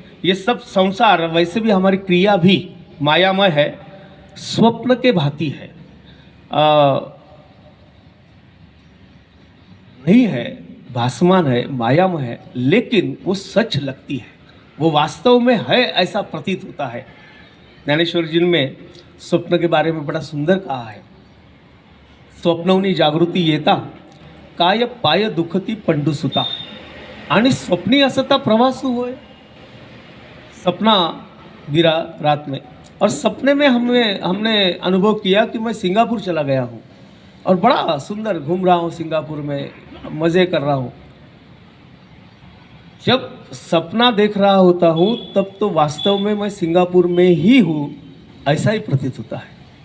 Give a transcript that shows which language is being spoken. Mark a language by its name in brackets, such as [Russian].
[Hindi] ये सब संसार, वैसे भी हमारी क्रिया भी मायामय है, स्वप्न के भांति है, नहीं है, भासमान है, मायामय है, लेकिन वो सच लगती है, वो वास्तव में है ऐसा प्रतीत होता है। ज्ञानेश्वर जी में स्वप्न के बारे में बड़ा सुंदर कहा है। [Marathi] स्वप्नवनी जागृती येता काय पाय दुखती पंडुसुता आणि स्वप्नी असता प्रवास होय। [Hindi] सपना गिरा रात में और सपने में हमने अनुभव किया कि मैं सिंगापुर चला गया हूँ और बड़ा सुंदर घूम रहा हूँ, सिंगापुर में मज़े कर रहा हूँ। जब सपना देख रहा होता हूँ तब तो वास्तव में मैं सिंगापुर में ही हूँ ऐसा ही प्रतीत होता है।